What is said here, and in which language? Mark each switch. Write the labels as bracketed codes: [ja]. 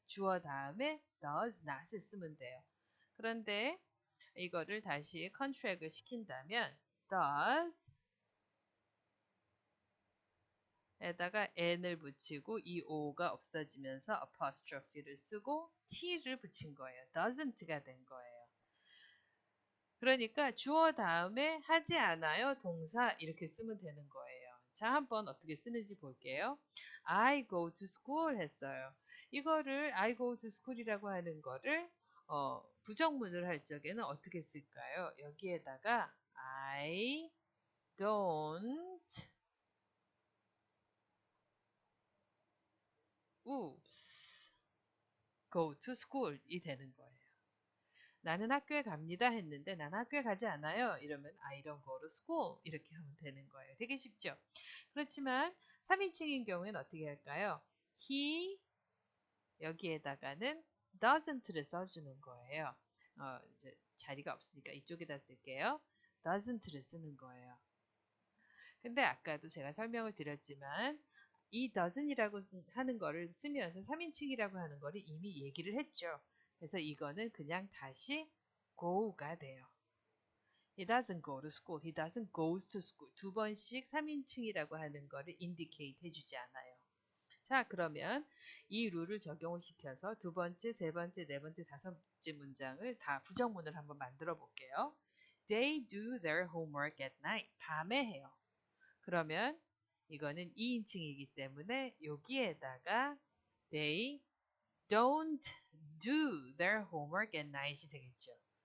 [ko] 주어 다음에 does not을 쓰면 돼요. 그런데 이거를 다시 컨트랙을 시킨다면 does 에다가 n을 붙이고 이 o가 없어지면서 apostrophe를 쓰고 t를 붙인 거예요. doesn't가 된 거예요. 그러니까 주어 다음에 하지 않아요. 동사 이렇게 쓰면 되는 거예요. 자, 한번 어떻게 쓰는지 볼게요. [en] I go to school 했어요. [ko] 이거를 [en] I go to school [ko] 이라고 하는 거를 부정문을 할 적에는 어떻게 쓸까요? 여기에다가 [en] I don't oops go to school이 되는 거예요. [ko] 나는 학교에 갑니다 했는데 난 학교에 가지 않아요. 이러면 [en] I don't go to school [ko] 이렇게 하면 되는 거예요. 되게 쉽죠? 그렇지만 3인칭인 경우에는 어떻게 할까요? He 여기에다가는 doesn't를 써주는 거예요. 이제 자리가 없으니까 이쪽에다 쓸게요. doesn't를 쓰는 거예요. 근데 아까도 제가 설명을 드렸지만 이 doesn't이라고 하는 거를 쓰면서 3인칭이라고 하는 거를 이미 얘기를 했죠. 그래서 이거는 그냥 다시 go가 돼요. [en] He doesn't go to school. He doesn't goes to school. [ko] 두 번씩 3인칭이라고 하는 거를 indicate 해주지 않아요. 자, 그러면 이 룰을 적용을 시켜서 두 번째, 세 번째, 네 번째, 다섯 번째 문장을 다 부정문을 한번 만들어 볼게요. [en] They do their homework at night. [ko] 밤에 해요. 그러면 이거는 2인칭이기 때문에 여기에다가 [en] they don't do their homework at night [ko] 이 되겠죠.